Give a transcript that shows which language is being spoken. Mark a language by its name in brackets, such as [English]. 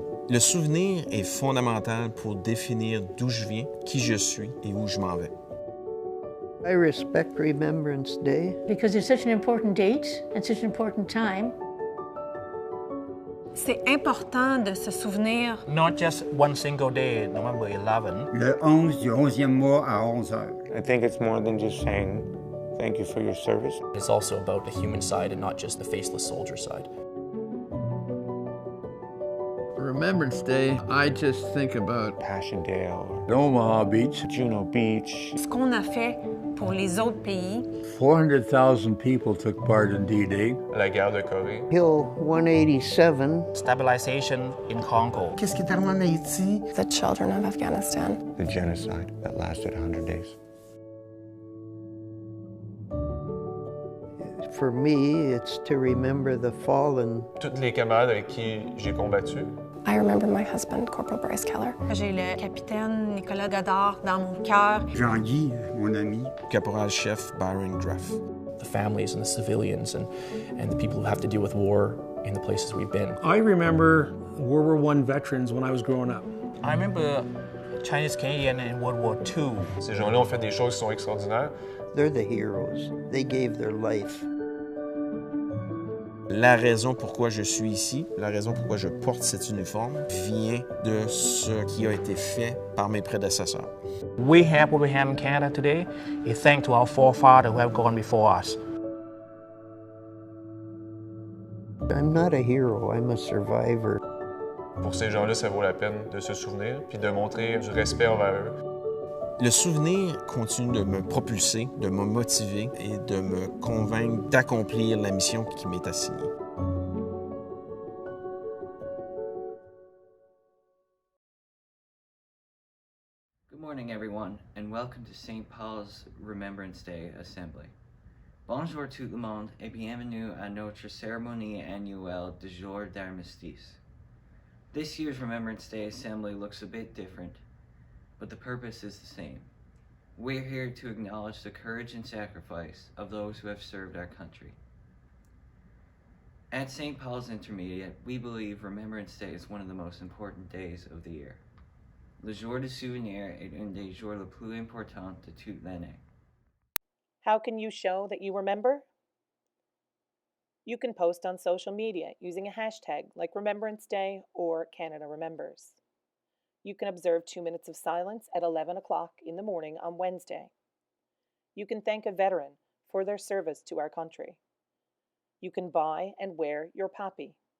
[French] Le souvenir est fondamental pour définir d'où je viens, qui je suis et où je m'en vais. [English] I respect Remembrance Day because it's such an important date and such an important time. [French] C'est important de se souvenir. [English] Not just one single day, November 11. [French] Le 11 du 11e mois à 11 heures. [English] I think it's more than just saying thank you for your service. It's also about the human side and not just the faceless soldier side. Remembrance Day, I just think about Passchendaele, Omaha Beach, Juno Beach. [French] Ce qu'on a fait pour les autres pays. [English] 400,000 people took part in D-Day. [French] La guerre de Corée. [English] Hill 187. Stabilization in Congo. [French] Qu'est-ce qui est arrivé en Haïti? [English] The children of Afghanistan. The genocide that lasted 100 days. For me, it's to remember the fallen. [French] Toutes les camarades avec qui j'ai combattu. [English] I remember my husband, Corporal Bryce Keller. [French] J'ai le capitaine Nicolas Godard dans mon cœur. Jean-Guy, mon ami. Caporal-chef Byron Gruff. [English] The families and the civilians and the people who have to deal with war in the places we've been. I remember World War I veterans when I was growing up. I remember Chinese Canadian in World War II. [French] Ces gens-là ont fait des choses qui sont extraordinaires. [English] They're the heroes. They gave their life. [French] La raison pourquoi je suis ici, la raison pourquoi je porte cet uniforme, vient de ce qui a été fait par mes prédécesseurs. [English] We have what we have in Canada today is thanks to our forefathers who have gone before us. I'm not a hero, I'm a survivor. [French] Pour ces gens-là, ça vaut la peine de se souvenir puis de montrer du respect envers eux. Le souvenir continue de me propulser, de me motiver et de me convaincre d'accomplir la mission qui m'est assignée. [English] Good morning, everyone, and welcome to St. Paul's Remembrance Day Assembly. [French] Bonjour tout le monde et bienvenue à notre cérémonie annuelle du jour d'armistice. [English] This year's Remembrance Day Assembly looks a bit different, but the purpose is the same. We're here to acknowledge the courage and sacrifice of those who have served our country. At St. Paul's Intermediate, we believe Remembrance Day is one of the most important days of the year. [French] Le jour de souvenir est un des jours les plus importants de toute l'année. [English] How can you show that you remember? You can post on social media using a hashtag like Remembrance Day or Canada Remembers. You can observe 2 minutes of silence at 11 o'clock in the morning on Wednesday. You can thank a veteran for their service to our country. You can buy and wear your poppy.